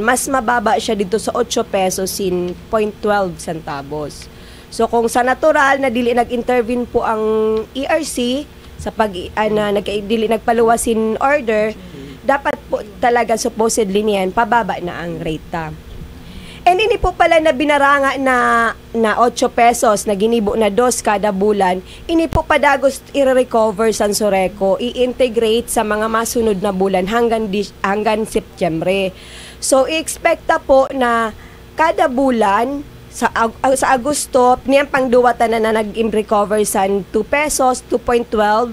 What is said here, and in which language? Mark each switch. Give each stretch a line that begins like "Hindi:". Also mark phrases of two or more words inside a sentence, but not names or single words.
Filipino: Mas mababa siya dito sa 8 pesos in 0.12 centavos.
Bikol: So kung sa natural na dili nag-intervene po ang ERC sa dili nagpaluwasin order, dapat po talaga supposedly niyan pababa na ang rate ta. And hindi po pala na binaranga na 8 pesos na ginibo na 2 kada bulan, ini po padagos i-recover sa Soreco, i-integrate sa mga masunod na bulan hanggang Setyembre. So i-expect po na kada bulan sa Agosto, niyang pangduwatan na nag-recover sa 2 pesos, 2.12.